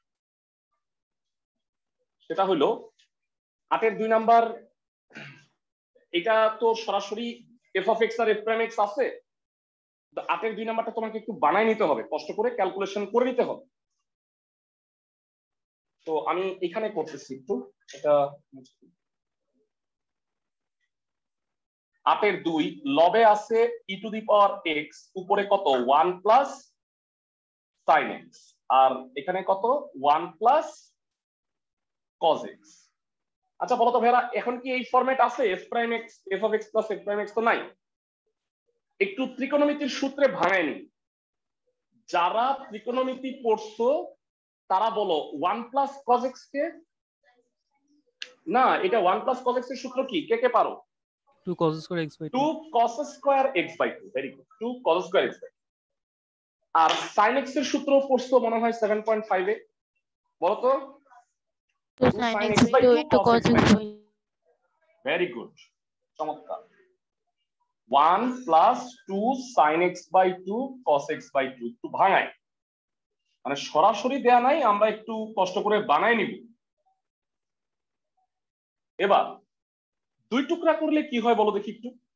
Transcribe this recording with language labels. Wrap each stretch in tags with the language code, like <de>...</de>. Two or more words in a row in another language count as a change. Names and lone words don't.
<bn>সেটা হলো 8-এর 2 নাম্বার, এটা তো সরাসরি</bn> <en>f of x</en> <bn>আর</bn> <en>f prime x</en> <bn>আছে। 8-এর 2 নাম্বারটা তোমাকে একটু বানাই নিতে হবে, কষ্ট করে ক্যালকুলেশন করে নিতে হবে। তো আমি এখানে করতেছি একটু, এটা 8-এর 2 লবে আছে</bn> <en>e to the power x,</en> <bn>উপরে কত 1</bn> <en>plus sin x,</en> <bn>আর এখানে কত 1</bn> <en>plus cos x.</en> <bn>আচ্ছা বলো তো ভাইরা, এখন কি এই ফরম্যাট আছে</bn> <en>f prime x f of x plus f prime x?</en> <bn>তো নাই। একটু ত্রিকোণমিতির সূত্রে ভাঙায় নি। যারা ত্রিকোণমিতি পড়ছো তারা বলো 1</bn> <en>plus cos x</en> <bn>কে? না, এটা 1</bn> <en>plus cos x</en> <bn>এর সূত্র কি? কে কে পারো?</bn> <en>2 cos square x by 2 cos square x by 2। very good, 2 cos square x by 2।</en> <bn>আর</bn> <en>sin x</en> <bn>এর সূত্র পড়ছো মনে হয় 7.5 এ, বলো তো?</bn> <en>2 sin x by 2 into cos x by। very good, চমৎকার। 1 প্লাস 2 sin x by 2 cos x by 2।</en> <bn>একটু ভাঙাই, মানে সরাসরি দেয়া নাই, আমরা একটু কষ্ট করে বানাই নিব। এবার 2 টুকরা করলে কি হয় বলো দেখি একটু?</bn>